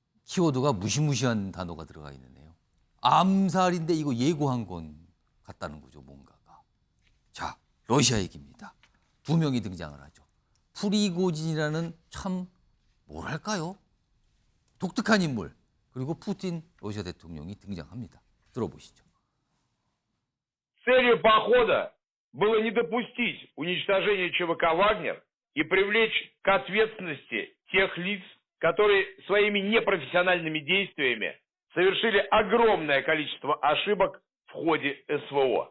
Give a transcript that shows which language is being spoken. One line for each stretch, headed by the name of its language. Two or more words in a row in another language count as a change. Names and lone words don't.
Korean: 키워드가 무시무시한 단어가 들어가 있는데요. 암살인데 이거 예고한 건 같다는 거죠, 뭔가가. 자, 러시아 얘기입니다. 두 명이 등장을 하죠. 프리고진이라는 참 뭐랄까요? 독특한 인물. 그리고 푸틴 러시아 대통령이 등장합니다. 들어보시죠.
Russian: Целью похода было не допустить уничтожения ЧВК «Вагнер» и привлечь к ответственности тех лиц, которые своими непрофессиональными действиями совершили огромное количество ошибок в ходе СВО.